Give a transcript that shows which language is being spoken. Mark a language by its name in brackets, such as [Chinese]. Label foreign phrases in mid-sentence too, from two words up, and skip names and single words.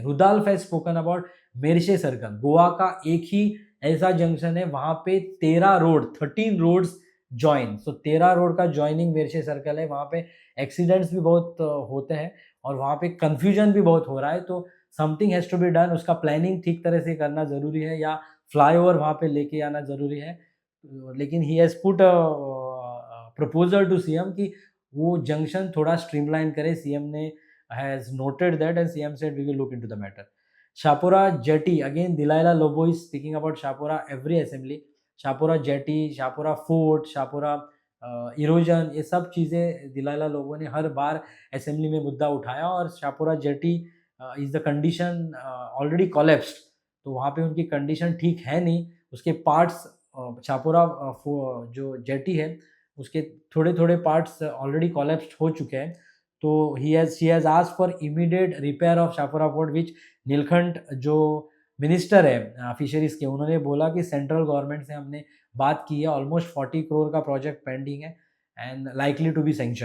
[English] Rudolph has spoken about Merces circle, [Hindi] गोवा का एक ही ऐसा जंक्शन है वहाँ पे [English] 13 roads join, [Hindi] सो 13 रोड का जॉइनिंग मेरशे सर्कल है, वहाँ पे एक्सीडेंट्स भी बहुत होते हैं और वहाँ पे कन्फ्यूजन भी बहुत हो रहा है। तो [English] something has to be done, [Hindi] उसका प्लानिंग ठीक तरह से करना ज़रूरी है या फ्लाईओवर वहाँ पे लेके आना ज़रूरी है। लेकिन [English] he has put proposal to CM [Hindi] कि वो जंक्शन थोड़ा स्ट्रीमलाइन करे। [English] CM ने has noted that and CM said we will look into the matter। Shapora jetty, again Delilah Lobo is speaking about Shapora every assembly. Shapora jetty, Shapora fort, Shapora erosion, [Hindi] ये सब चीज़ें दिलायला लोगों ने हर बार असेंबली में मुद्दा उठाया और [English] Shapora jetty is the condition already collapsed, [Hindi] तो वहाँ पे उनकी कंडीशन ठीक है नहीं। उसके पार्ट्स शापोरा जो जेटी है उसके थोड़े थोड़े पार्ट्स [English] already collapsed [Hindi] हो चुके हैं। तो [English] she has asked for immediate repair of Shapora fort, which [Hindi] नीलकंठ जो मिनिस्टर है फिशरीज़ के, उन्होंने बोला कि [English] central government [Hindi] से हमने बात की है, ऑलमोस्ट 40 करोड़ का प्रोजेक्ट पेंडिंग है [English] and likely to be sanctioned.